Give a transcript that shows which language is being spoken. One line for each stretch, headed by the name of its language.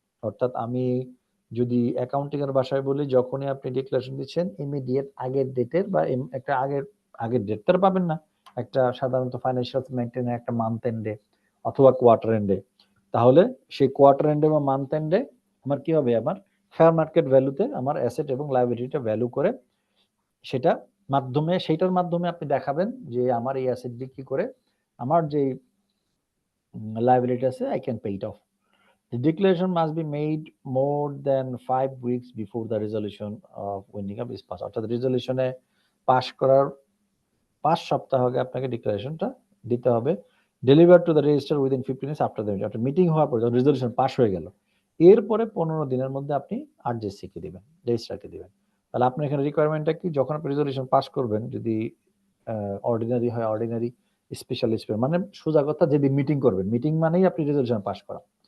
Bangla: অর্থাৎ আমি যদি অ্যাকাউন্টিং এর ভাষায় বলি, যখনই আপনি ডিক্লারেশন দিচ্ছেন ইমিডিয়েট আগের ডেটের বা একটা আগের ডেট তো পাবেন না, একটা সাধারণত ফাইন্যান্সিয়াল মেইনটেইন একটা মান্থ এন্ডে অথবা কোয়ার্টার এন্ডে, তাহলে সেই কোয়ার্টার এন্ডে বা মান্থ এন্ডে আমার কি হবে, আমার ফেয়ার মার্কেট ভ্যালুতে আমার অ্যাসেট এবং লায়াবিলিটিটা ভ্যালু করে সেইটার মাধ্যমে আপনি দেখাবেন যে আমার এই অ্যাসেট বিক্রি করে আমার যে লায়াবিলিটি আছে
English: I can pay it off. The declaration must be made more than 5 weeks before the resolution of winding up is passed.
Bangla: অর্থাৎ রেজলিউশনে পাস করার 5 সপ্তাহ আগে আপনাকে ডিক্লারেশনটা দিতে হবে।
English: Deliver to the register within 15 days after the meeting.
Bangla: অর্থাৎ meeting হওয়ার পর যখন রেজলিউশন পাস হয়ে গেল, এরপরে 15 দিনের মধ্যে আপনি আরজেসি কে দিবেন, রেজিস্ট্রারকে দিবেন। তাহলে আপনার এখানে রিকোয়ারমেন্টটা কি, যখন আপনি রেজলিউশন পাস করবেন, যদি অর্ডিনারি হয় অর্ডিনারি, স্পেশাল মানে সোজা কথা যেদিন মিটিং করবেন, মিটিং মানেই আপনি রেজলিউশন পাস করা।